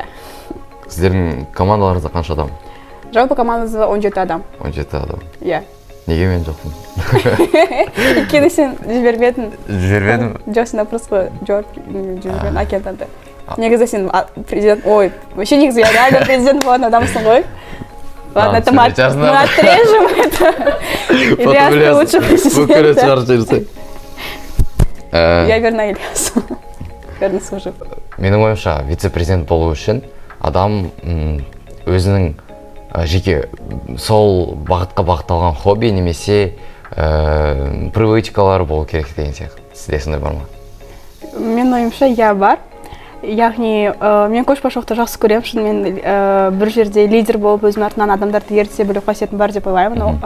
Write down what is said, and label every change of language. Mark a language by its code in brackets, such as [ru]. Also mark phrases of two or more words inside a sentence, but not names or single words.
[kk] Сіздердің командаларыңызда қанша адам? Жалпы командамызда 17 адам. 17 адам. Иә. Неге мен жоқпын? Өйткені сен жібермедің. Жібермедім? Жоқсың просто жібермедің агенттанды. Негізі сен президент, вообще негізі реально президент болатын адамсың ғой. [ru] Ладно, это мы отрежем это. Ильяс лучше президент. Я верна Ильясу. Верно служу. [kk] Менің ойымша, вице-президент болу үшін адам өзінің жеке сол бағытқа бағытталған хобби немесе привычкалары болу керек деген сияқты. Сізде сондай бар ма? Менің ойымша, бар. Яғни, мен көшбасшылықты жақсы көремін, шынымен бір жерде лидер болып өзінің артынан адамдарды ерте білу қасиетім бар деп ойлаймын.